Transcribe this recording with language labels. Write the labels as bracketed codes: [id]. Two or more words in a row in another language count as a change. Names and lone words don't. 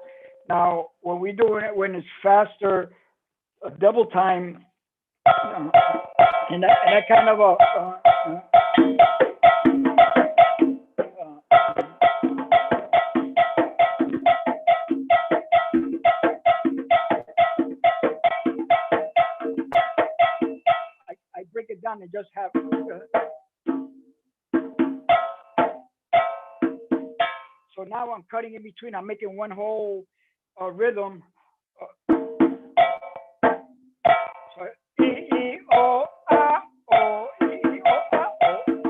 [en] Now, when we do it, when it's faster, double time, and that kind of I break it down and just have. So now I'm cutting in between. I'm making one whole rhythm. So E E O A O E E O A O.